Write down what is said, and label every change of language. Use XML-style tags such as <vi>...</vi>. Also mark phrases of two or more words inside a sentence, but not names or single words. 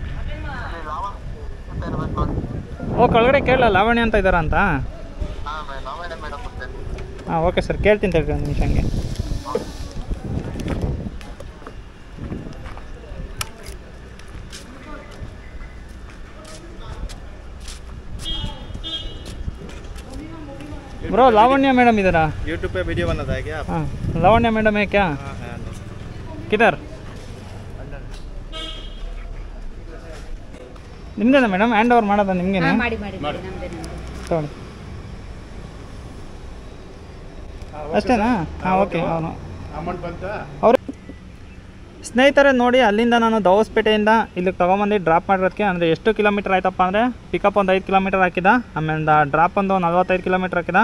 <kn>ಓ ಕೆಳಗಡೆ ಕೇಳಲ್ಲ, ಲಾವಣ್ಯ ಅಂತ ಇದ್ದಾರಾ ಅಂತ? ಹಾಂ ಓಕೆ ಸರ್, ಕೇಳ್ತೀನಿ ತಗೊಳ್ರಿ ಒಂದು ನಿಮಿಷ ಹಂಗೆ.</kn> <hi>ब्रो लावण्य मैडम इधर यूट्यूब पे वीडियो बनाता है क्या? हाँ लावण्य मैडम है क्या? हाँ है।</hi> <kn>किधर ನಿಮ್ದೇನಾ ಮೇಡಮ್</kn> <en>hand over</en> <kn>ಮಾಡೋದಾ ನಿಮಗೇನಾ? ಮಾಡಿ ಮಾಡಿ ನಮ್ದೇ ತಗೊಳ್ಳಿ ಅಷ್ಟೇನಾ? ಹಾಂ ಓಕೆ. ಅವನು ಅಮೌಂಟ್ ಬಂತಾ? ಅವ್ರು ಸ್ನೇಹಿತರೆ ನೋಡಿ, ಅಲ್ಲಿಂದ ನಾನು ದವಸ್ಪೇಟೆಯಿಂದ ಇಲ್ಲಿಗೆ ತೊಗೊಂಬಂದು ಡ್ರಾಪ್ ಮಾಡಿರೋದಕ್ಕೆ ಅಂದರೆ ಎಷ್ಟು ಕಿಲೋಮೀಟ್ರ್ ಆಯ್ತಪ್ಪ ಅಂದರೆ, ಪಿಕಪ್ ಒಂದು 5 ಕಿಲೋಮೀಟರ್ ಹಾಕಿದ, ಆಮೇಲೆ ಡ್ರಾಪ್ ಒಂದು 45 ಕಿಲೋಮೀಟ್ರ್ ಹಾಕಿದ.</kn>